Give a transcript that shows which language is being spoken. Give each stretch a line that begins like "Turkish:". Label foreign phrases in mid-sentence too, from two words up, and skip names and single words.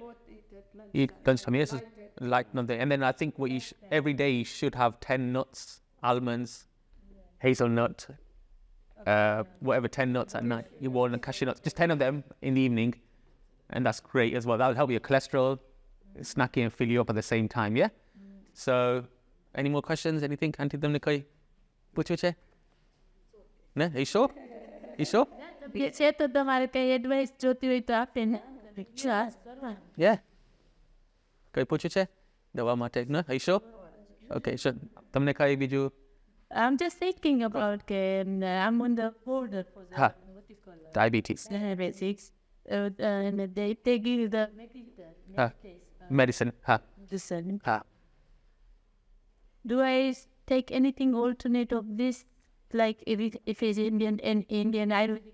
English: Eat lunchtime, yes, like nothing. And then I think every day you should have 10 nuts, almonds, hazelnut, whatever, 10 nuts at night. You walnut, cashew nuts, just 10 of them in the evening. And that's great as well. That will help your cholesterol, snacking, and fill you up at the same time, yeah? So, any more questions? Anything? Auntie Damnikoi? Puchuche? No? Are you sure? You sure?
Gujarati: છે તો તમારે કઈ એડવાઇસ જોતી હોય તો આપે ને
English: Yeah.
Gujarati: કોઈ પૂછવું છે? દવા માટે?
English: No? Are you sure? Okay, sure.
Gujarati: તમને કંઈ બીજું?
English: I'm just thinking about I'm on the border for the Ha. what is called Diabetes. diabetics. And they give you the Ha. Medicine. Ha. medicine. Ha. Do I take anything alternate of this, like if it's Indian Ayurvedic?